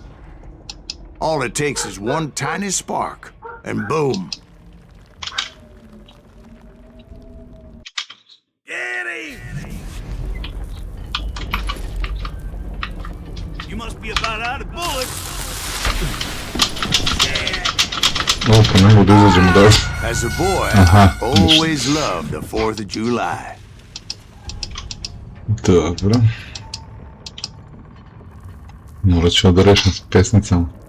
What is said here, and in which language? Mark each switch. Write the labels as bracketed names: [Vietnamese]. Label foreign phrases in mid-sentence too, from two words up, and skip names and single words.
[English] All it takes is one tiny spark, and boom. Get him! You must be about out of bullets. [Serbian] Opa, ne mogu da izađemo da... [English] As a boy, Aha, I always loved the 4th of July. [Serbian] Dobro. Morat ću da rešim s pesnicama.